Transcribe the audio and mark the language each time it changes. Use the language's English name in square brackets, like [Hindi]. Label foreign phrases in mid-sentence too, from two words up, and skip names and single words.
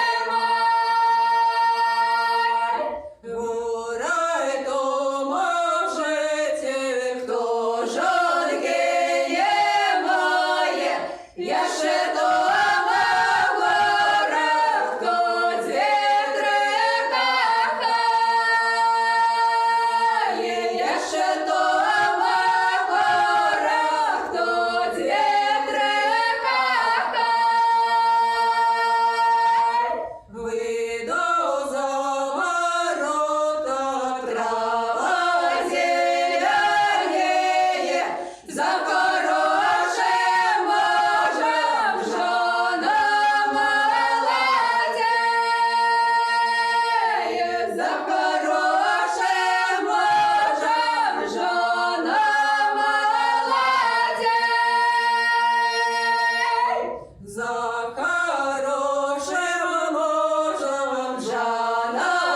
[Belarusian] мае, городом можете, хто жонки не мае, яшчэ дома гора, хто дзве-тры кахае, яшчэ дома гора, хто дзве-тры кахае. [Ukrainian] Выйду за ворота, трава зеленеє, за хорошим мужем жона молодеє, за хорошим мужем жона молодеє, за хорошим мужем жона